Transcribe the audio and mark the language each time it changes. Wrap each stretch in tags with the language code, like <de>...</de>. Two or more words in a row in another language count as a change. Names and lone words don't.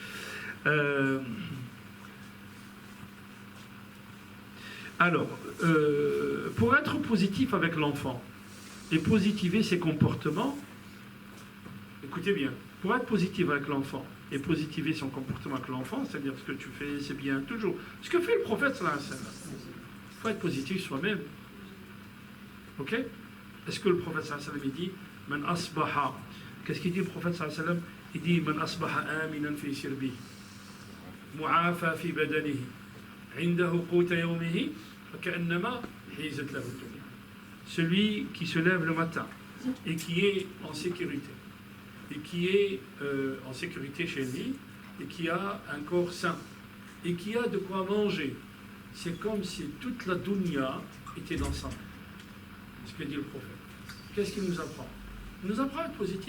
<fr>Alors, pour être positif avec l'enfant et positiver ses comportements, écoutez bien, pour être positif avec l'enfant et positiver son comportement avec l'enfant, c'est-à-dire ce que tu fais, c'est bien, toujours. Ce que fait le prophète</fr> <ar>صلى الله عليه وسلم.</ar> <fr>Il faut être positif soi-même. Ok? Est-ce que le prophète</fr> <ar>صلى الله عليه وسلم</ar> <fr>dit</fr> <ar>من أصبح.</ar> <fr>Qu'est-ce qu'il dit le prophète</fr> <ar>صلى الله عليه وسلم?</ar> <fr>Il dit</fr> <ar>من أصبح آمنا في سربه معافى في بدنه, عنده قوت يومه فكأنما حيزت له الدنيا.</ar> <fr>Celui qui se lève le matin et qui est en sécurité, et qui est en sécurité chez lui, et qui a un corps sain, et qui a de quoi manger, c'est comme si toute la dunya était dans sa main. C'est ce que dit le prophète. Qu'est-ce qu'il nous apprend? Il nous apprend à être positif.</fr>